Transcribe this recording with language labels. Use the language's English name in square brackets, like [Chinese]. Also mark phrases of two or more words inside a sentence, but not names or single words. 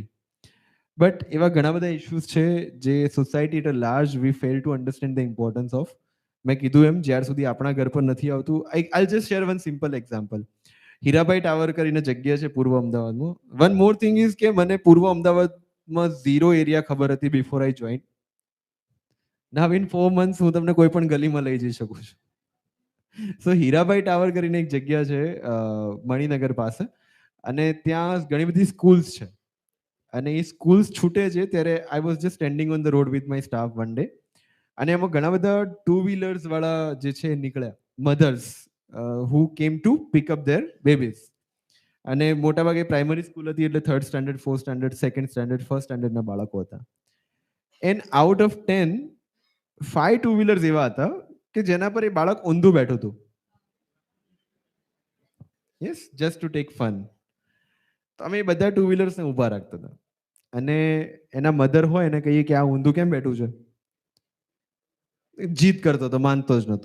[English] But [Gujarati] એવા ઘણા બધા ઇશ્યુઝ છે જે [English] society at a large we fail to understand the importance of. [Gujarati] મેં કીધું એમ જ્યાર સુધી આપણા ઘર પર નથી આવતું. [English] I just share one simple example. [Gujarati] હીરાભાઈ ટાવર કરીને જગ્યા છે પૂર્વ અમદાવાદમાં. [English] one more thing is [Gujarati] કે મને પૂર્વ અમદાવાદમાં ઝીરો એરિયા ખબર હતી [English] before I join. now in 4 months [Gujarati] હું તમને કોઈ પણ ગલીમાં લઈ જઈ શકું છું. સો હીરાભાઈ ટાવર કરીને એક જગ્યા છે મણિનગર પાસે, અને ત્યાં ઘણી બધી સ્કૂલ્સ છે. અને એ સ્કૂલ્સ છૂટે છે ત્યારે [English] I was just standing on the road with my staff one day, [Gujarati] અને એમાં ઘણા બધા 2 wheelers વાળા જે છે નીકળ્યા, [English] mothers who came to pick up their babies. [Gujarati] અને મોટાભાગે પ્રાઇમરી સ્કૂલ હતી એટલે [English] 3rd standard, 4th standard, 2nd standard, 1st standardના [Gujarati] બાળકો હતા. [English] and out of 10, 5 2 wheelers [Gujarati] એવા હતા કે જેના પર એ બાળક ઊંધું બેઠું હતું. [English] yes, just to take fun. [Gujarati] તો અમે એ બધા 2 wheelersને ઊભા રાખતા હતા, અને એના મધર હોય એને કહીએ કે આ ઊંધું કેમ બેઠું છે, જીત કરતો હતો, માનતો જ નતો.